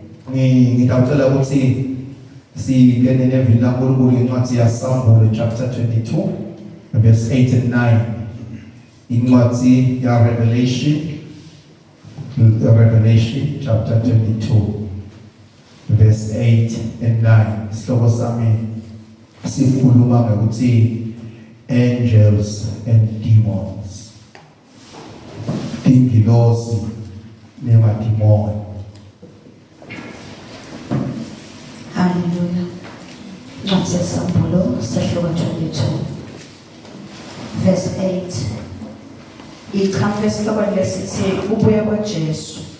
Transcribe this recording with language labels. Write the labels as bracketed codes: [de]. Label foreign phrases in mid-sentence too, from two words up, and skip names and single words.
[ss] ngitawucela ukuthi singene nevili laNkulunkulu incwadi yaSamuel [en] chapter 22 verse 8 and 9. [ss] Incwadi ya Revelation [en] chapter 22 verse 8 and 9. [ss] Sihloko sami sikhuluma ngokuthi [en] angels and demons. [ss] Tingilosi, Nemadimoni. Hallelujah. Incwadi yaSamuel sihloko 22 verse 8. Ikhamba isihloko lesithi ubuya kwaJesu.